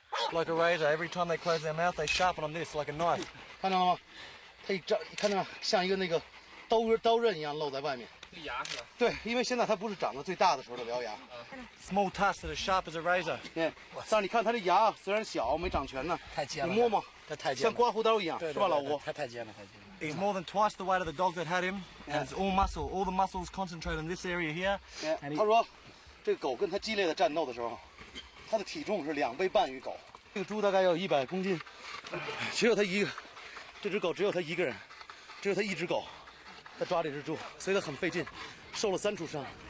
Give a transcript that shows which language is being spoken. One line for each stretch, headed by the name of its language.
English: Like a razor, every time they close their mouth, they sharpen on this like a knife.
Chinese: 看到了吗？它看到吗？像一个那个刀刃一样露在外面。牙是吧？对，因为现在它不是长得最大的时候的獠牙。
English: Small tusks that are sharp as a razor.
Chinese: 对，但是你看它这牙虽然小，没长全呢，太尖了。你摸摸，这太尖，像刮胡刀一样，是吧，老吴？太尖了。
English: He's more than twice the weight of the dog that had him, and it's all muscle. All the muscles concentrate in this area here.
Chinese: 他说，这个狗跟它激烈的战斗的时候，它的体重是2倍半于狗。这个猪大概要100公斤，只有它一个，这只狗只有它一个人，只有它一只狗。他抓这只猪，所以他很费劲，受了3处伤。